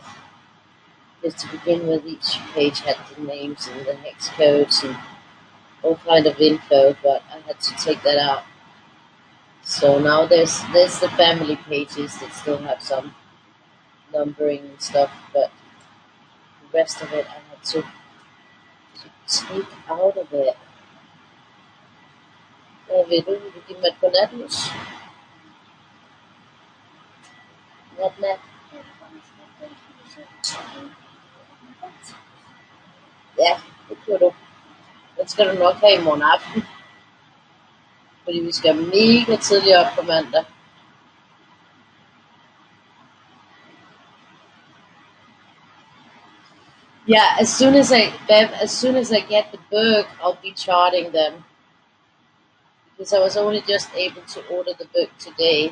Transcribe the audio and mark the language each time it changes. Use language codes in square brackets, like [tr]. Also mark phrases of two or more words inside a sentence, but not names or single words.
[en] Because to begin with, each page had the names and the hex codes and all kind of info, but I had to take that out. So now there's the family pages that still have some numbering and stuff, but the rest of it I had to take out of it. [da] Vil du give mig et godnatlys? Nat. Ja, det kunne du. Den skal du nok have i morgen aften, fordi vi skal mega tidligt op på mandag. [en] Yeah, as soon as I get the book, I'll be charting them because I was only just able to order the book today.